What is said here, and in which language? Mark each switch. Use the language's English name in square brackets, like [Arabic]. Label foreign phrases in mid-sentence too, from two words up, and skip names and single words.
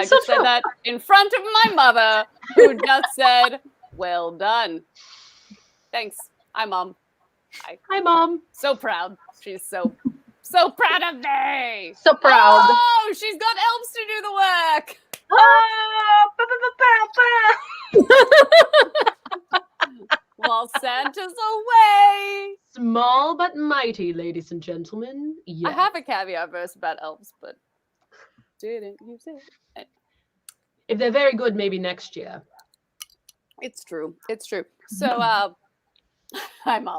[English] It's so just said true. that in front of my mother, who just said, "Well done." Thanks. Hi, Mom. Hi, Mom. So proud. She's so proud of me. So proud. Oh, she's got elves to do the work. Ah, ba, ba, ba, ba, ba. While Santa's away. Small but mighty, ladies and gentlemen. Yes. I have a caviar verse about elves, but didn't use it. If they're very good, maybe next year. It's true. It's true. So, hi, Mom.